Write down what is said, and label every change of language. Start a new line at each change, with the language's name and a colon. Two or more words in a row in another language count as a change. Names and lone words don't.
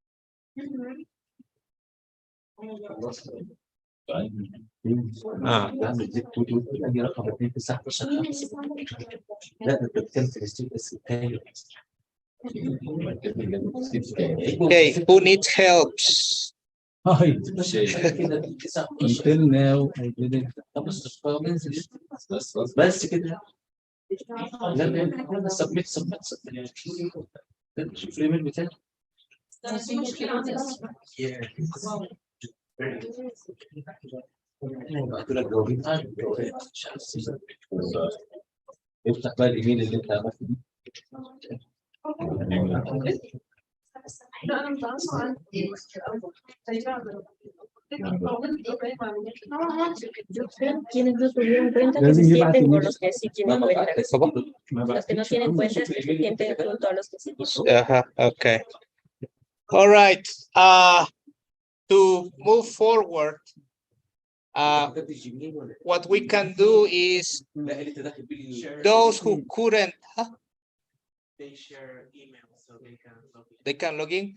English: Okay, who needs helps? Until now I didn't.
Arabic: بس كده لا سبميت شوف الايميل بتاعك افتح بقى الايميل اللي انت عملته لازم يبعت ايميل.
Spanish: los que sí tienen cuenta. Los que no tienen cuenta siempre junto a los que sí tienen.
English: Okay. All right. To move forward, what we can do is those who couldn't, They share emails so they can log in.